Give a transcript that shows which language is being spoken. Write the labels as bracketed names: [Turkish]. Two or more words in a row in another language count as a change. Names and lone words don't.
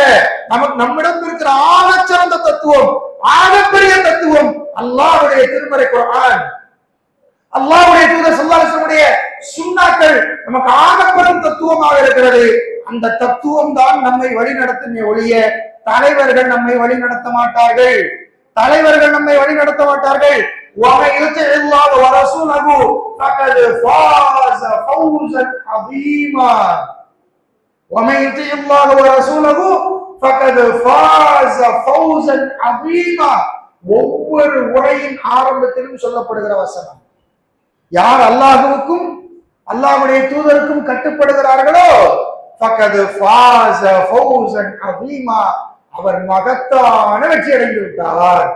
[Tamil] நம்மிடம் இருக்கிற ஆகச்சிறந்த தத்துவம், ஆகப்பெரிய தத்துவம் அல்லாஹ்வுடைய திருமறை குர்ஆன், அல்லாஹ்வுடைய தூதர் [Arabic] صلى الله عليه وسلم [Tamil] சுன்னாக்கள் நமக்கு ஆகப்பெரும் தத்துவமாக இருக்கிறது. அந்த தத்துவம் தான் நம்மை வழிநடத்துமே ஒழிய தலைவர்கள் நம்மை வழிநடத்த மாட்டார்கள். தலைவர்கள் நம்மை வழிநடத்த மாட்டார்கள். [Arabic] وَمَن يُطِعِ اللَّهَ وَرَسُولَهُ فَقَدْ فَازَ فَوْزًا عَظِيمًا. وَمَن يُطِعِ اللَّهَ وَرَسُولَهُ فَقَدْ فَازَ فَوْزًا عَظِيمًا. [Tamil] ஒவ்வொரு உரையின் ஆரம்பத்திலும் சொல்லப்படுகிற வசனம், யார் அல்லாஹ்வுக்கும் அல்லாஹ்வுடைய தூதருக்கும் கட்டுப்படுகிறார்களோ [Arabic] فقد فاز فوزا عظيما, [Tamil] அவர் மகத்தான வெற்றி அடைந்து விட்டார்.